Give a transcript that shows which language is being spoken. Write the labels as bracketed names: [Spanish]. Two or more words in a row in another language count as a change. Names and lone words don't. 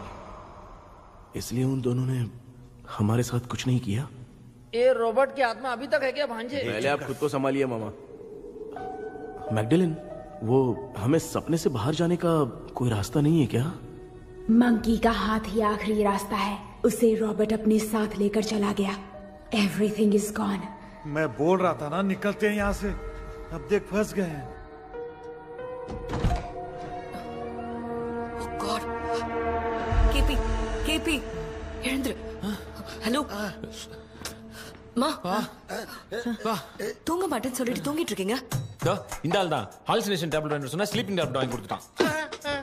[Hindi] इसलिए उन दोनों ने हमारे साथ कुछ नहीं किया. ये रॉबर्ट की आत्मा अभी तक है क्या भांजे? पहले आप खुद को संभालिए मामा. मैगडेलिन, वो हमें सपने से बाहर जाने का कोई रास्ता नहीं है क्या? मंकी का हाथ ही आखिरी रास्ता है. उसे रॉबर्ट अपने साथ लेकर चला गया. [English] Everything is gone. [Hindi] मैं बोल रहा था ना निकलते हैं यहाँ से. अब देख फंस गए हैं. [English] Oh God. [Tamil] KP, எழுந்துரு. ஹலோ மா, தூங்க மாட்டேன்னு சொல்லிட்டு தூங்கிட்டு இருக்கீங்க. இந்த ஆள் தான் [English] hallucination tablet [Tamil] வாங்கி சொன்னா [English] sleeping tablet [Tamil] வாங்கி கொடுத்துட்டான்.